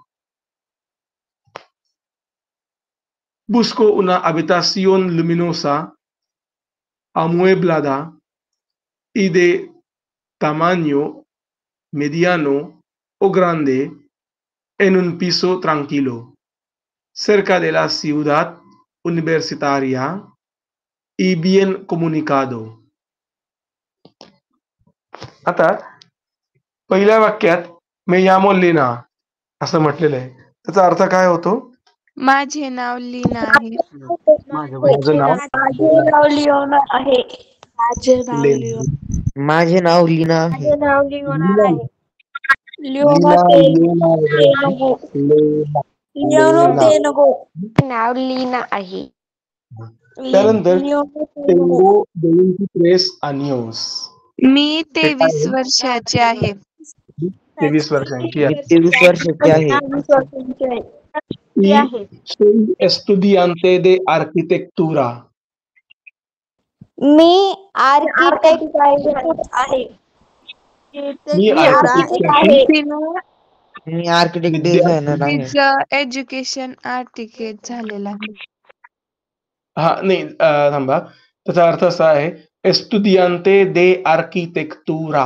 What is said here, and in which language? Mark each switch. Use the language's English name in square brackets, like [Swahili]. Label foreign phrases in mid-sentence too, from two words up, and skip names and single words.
[Spanish] Busco una habitación luminosa, amueblada y de tamaño mediano o grande en un piso tranquilo, cerca de la ciudad universitaria y bien comunicado. [Marathi] आता पहिल्या वाक्यात [Spanish] me llamo [Marathi] लीना असं म्हटलेलं आहे. त्याचा अर्थ काय होतो? माझे नाव लीना आहे. माझं नाव माझे नाव लिओना आहे. माझे नाव लेना. लिओ. माझे नाव लीना आहे. माझे नाव लिओना लीना. आहे. लिओना लीना, ते लेना, नको. लेना, लिओनो लेना. ते नको. नाव लीना आहे. त्यानंतर लिओनो ते नको. [Spanish] tengo 23 años. [Marathi] मी ते काय 23 आहे? वर्षाचे आहे. 23 वर्षांची मी आहे. 23 वर्षाची आहे. 20 वर्षांची आहे. [Spanish] Y soy estudiante de arquitectura. [Marathi] मी आर्किटेक्ट आहे. मी architecture ची तिनं मी आर्किटेक्ट विद्यार्थी. डिझायनर आहे. तिचं एज्युकेशन आर्टिकेट झालेलं आहे. हा नाही, थांबा, त्याचा अर्थ असा आहे, [Spanish] estudiante de arquitectura.